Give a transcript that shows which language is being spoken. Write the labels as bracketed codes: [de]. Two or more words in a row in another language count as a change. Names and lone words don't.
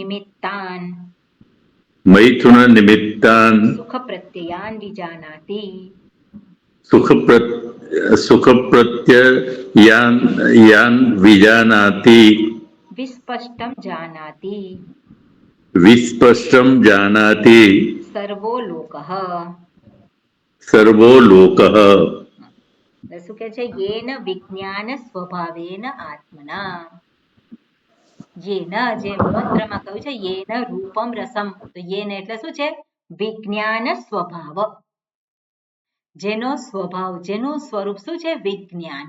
[sa] निमित्तान सुख प्रत्ययान विजानाति विस्पष्टम जानाति सर्वो लोकः. [gu] શું કે છે? [sa] येन विज्ञान स्वभावेन आत्मना. [gu] યેન જે મંત્રમાં કહ્યું છે [sa] येन रूपम रसम, [gu] તો યેન એટલે શું છે? વિજ્ઞાન સ્વભાવ. જેનો સ્વભાવ, જેનું સ્વરૂપ શું છે? વિજ્ઞાન.